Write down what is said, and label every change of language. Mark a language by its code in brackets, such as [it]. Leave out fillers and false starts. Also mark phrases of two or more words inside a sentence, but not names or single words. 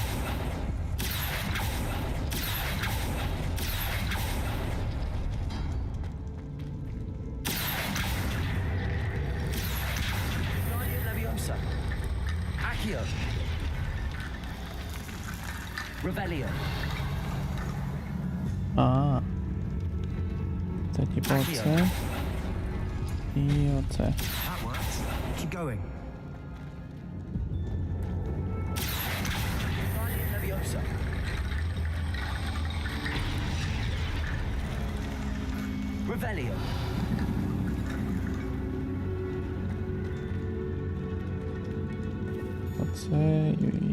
[uk] Guardian Leviosa. Accio. Revelio. А. Це типу оце. І оце. [en] That works. Keep going. [uk] Guardian Leviosa. Revelio. Оце і...